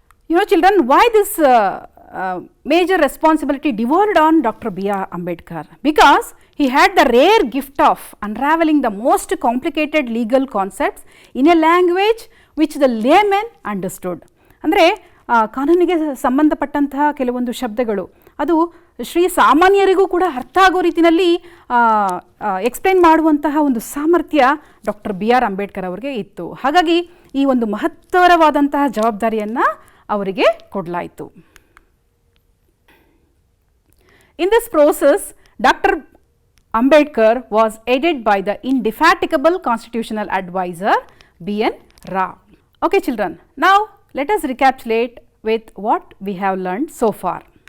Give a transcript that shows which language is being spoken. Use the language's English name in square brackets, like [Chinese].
[English] You know children, why this major responsibility devolved on Dr. BR Ambedkar? Because he had the rare gift of unraveling the most complicated legal concepts in a language which the layman understood. [Kannada] ಅಂದರೆ ಕಾನೂನಿಗೆ ಸಂಬಂಧಪಟ್ಟಂತಹ ಕೆಲವೊಂದು ಶಬ್ದಗಳು ಅದು ಶ್ರೀ ಸಾಮಾನ್ಯರಿಗೂ ಕೂಡ ಅರ್ಥ ಆಗೋ ರೀತಿಯಲ್ಲಿ ಎಕ್ಸ್ಪ್ಲೇನ್ ಮಾಡುವಂತಹ ಒಂದು ಸಾಮರ್ಥ್ಯ ಡಾಕ್ಟರ್ ಬಿ ಆರ್ ಅಂಬೇಡ್ಕರ್ ಅವರಿಗೆ ಇತ್ತು. ಹಾಗಾಗಿ ಈ ಒಂದು ಮಹತ್ತರವಾದಂತಹ ಜವಾಬ್ದಾರಿಯನ್ನು ಅವರಿಗೆ ಕೊಡಲಾಯಿತು. [English] In this process, Dr. Ambedkar was aided by the indefatigable constitutional advisor B.N. Rao. Okay children, now let us recapitulate with what we have learned so far.